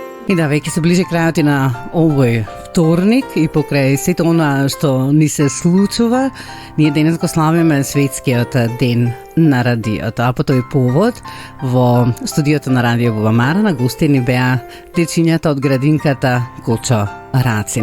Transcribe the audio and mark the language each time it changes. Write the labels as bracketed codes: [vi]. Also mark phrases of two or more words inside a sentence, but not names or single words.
[sr] I da, već se bliže kraju na ovoj [mk] вторник и покрај сето она што ни се случува, ние денес го славиме светскиот ден на радиото. А по тој повод во студиото на Радио Бубамара на гости ни беа дечињата од градинката Кочо Рацин.